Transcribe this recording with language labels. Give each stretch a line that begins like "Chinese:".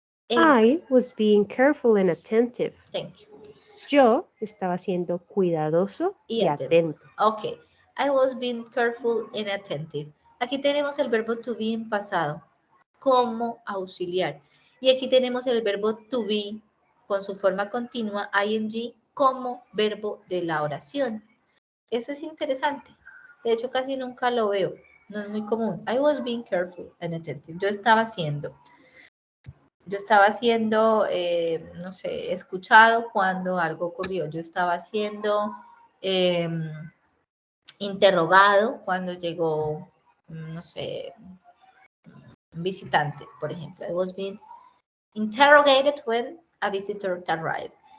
English: I was being careful and attentive. Thank you.
Spanish: Yo estaba siendo cuidadoso y atento. Ok.
English: I was being careful and attentive.
Spanish: Aquí tenemos el verbo to be en pasado como auxiliar. Y aquí tenemos el verbo to be con su forma continua, ing, como verbo de la oración. Eso es interesante. De hecho, casi nunca lo veo. No es muy común. I was being careful and attentive. Yo estaba siendo, no sé, escuchado cuando algo ocurrió. Yo estaba siendo interrogado cuando llegó, no sé, un visitante, por ejemplo.
English: I was being interrogated when a visitor arrived.